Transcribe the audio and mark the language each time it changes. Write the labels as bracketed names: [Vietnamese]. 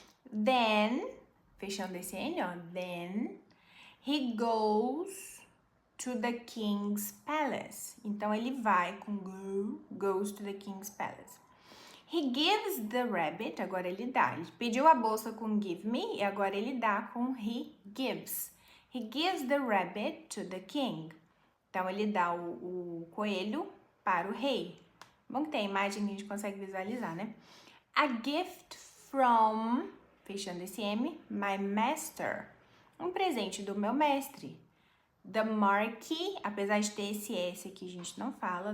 [English] Then, [Portuguese] fechando esse N, ó, [English] then, he goes to the king's palace. [Portuguese] Então, ele vai com [English] goes to the king's palace. He gives the rabbit, [Portuguese] agora ele dá. Ele pediu a bolsa com give me e agora ele dá com he gives. [English] He gives the rabbit to the king. [Portuguese] Então, ele dá o coelho para o rei. Bom que tem a imagem que a gente consegue visualizar, né? [English] A gift from, [Portuguese] fechando esse M, [English] my master. [Portuguese] Um presente do meu mestre. The Marquis, apesar de ter esse S aqui, a gente não fala.